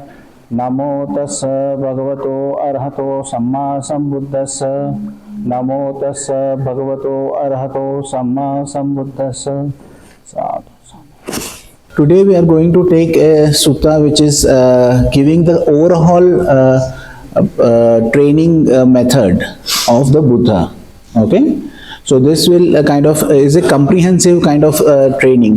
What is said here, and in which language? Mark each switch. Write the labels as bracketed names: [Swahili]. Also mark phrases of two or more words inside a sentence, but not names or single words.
[Pali] Namo tassa bhagavato arahato samma sambuddhassa. Namo tassa bhagavato arahato samma sambuddhassa. [English] Today we are going to take a sutta which is giving the overall training method of the Buddha. Okay. So this will is a comprehensive kind of training.